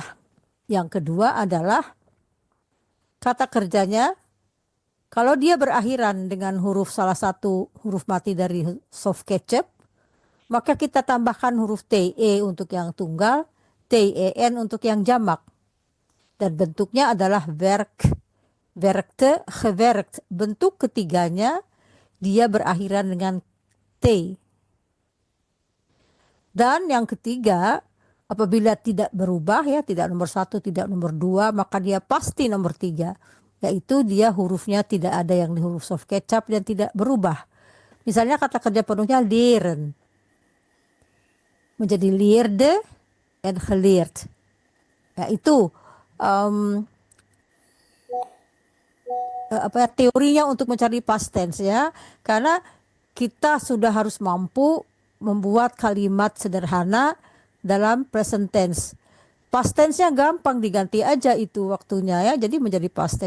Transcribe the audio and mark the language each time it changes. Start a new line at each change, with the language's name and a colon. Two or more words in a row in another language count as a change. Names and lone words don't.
Indonesian: Yang kedua adalah kata kerjanya kalau dia berakhiran dengan huruf salah satu huruf mati dari
English: soft ketchup,
Indonesian: maka kita tambahkan huruf TE untuk yang tunggal, TEN untuk yang jamak. Dan bentuknya adalah
Dutch: werk, werkte, gewerkt.
Indonesian: Bentuk ketiganya dia berakhiran dengan T. Dan yang ketiga, apabila tidak berubah ya, tidak nomor 1, tidak nomor 2, maka dia pasti nomor 3. Yaitu dia hurufnya tidak ada yang di huruf
English: soft ketchup
Indonesian: dan tidak berubah. Misalnya kata kerja penuhnya leren.
Dutch: Menjadi leerde en geleerd.
Indonesian: Yaitu teorinya untuk mencari
English: past tense
Indonesian: ya. Karena kita sudah harus mampu membuat kalimat sederhana dalam
English: present tense. Past tense-nya
Indonesian: gampang, diganti aja itu waktunya ya. Jadi menjadi
English: past tense.